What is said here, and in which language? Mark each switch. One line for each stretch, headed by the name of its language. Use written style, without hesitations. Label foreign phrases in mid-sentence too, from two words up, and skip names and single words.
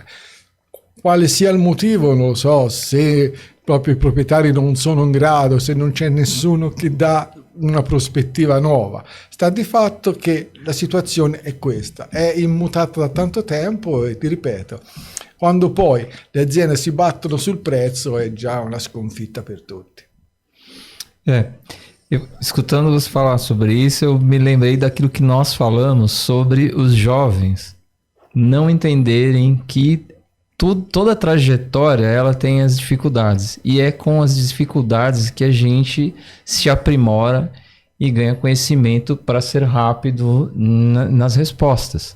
Italian: Quale sia il motivo non lo so, se proprio i proprietari non sono in grado, se non c'è nessuno che dà una prospettiva nuova. Sta di fatto che la situazione è questa, è immutata da tanto tempo, e ti ripeto, quando poi le aziende si battono sul prezzo è già una sconfitta per tutti.
Portuguese: Escutando você falar sobre isso, eu me lembrei daquilo que nós falamos sobre os jovens não entenderem que toda a trajetória ela tem as dificuldades, e é com as dificuldades que a gente se aprimora e ganha conhecimento para ser rápido nas respostas.